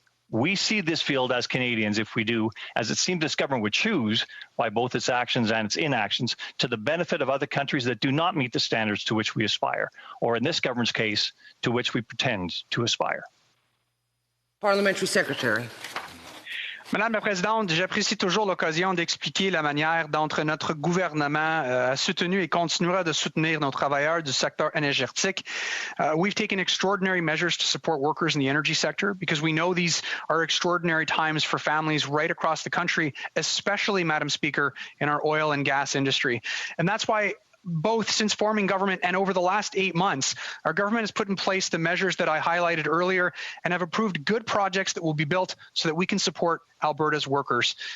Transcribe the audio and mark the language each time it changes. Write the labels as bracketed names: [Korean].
[English] We see this field as Canadians, if we do, as it seems this government would choose, by both its actions and its inactions, to the benefit of other countries that do not meet the standards to which we aspire, or in this government's case, to which we pretend to aspire. Parliamentary Secretary. [French] Madame la Présidente, j'apprécie toujours l'occasion d'expliquer la manière dont notre gouvernement a soutenu et continuera de soutenir nos travailleurs du secteur énergétique. [English] We've taken extraordinary measures to support workers in the energy sector because we know these are extraordinary times for families right across the country, especially, Madam Speaker, in our oil and gas industry. And that's why both since forming government and over the last 8 months, our government has put in place the measures that I highlighted earlier and have approved good projects that will be built so that we can support Alberta's workers.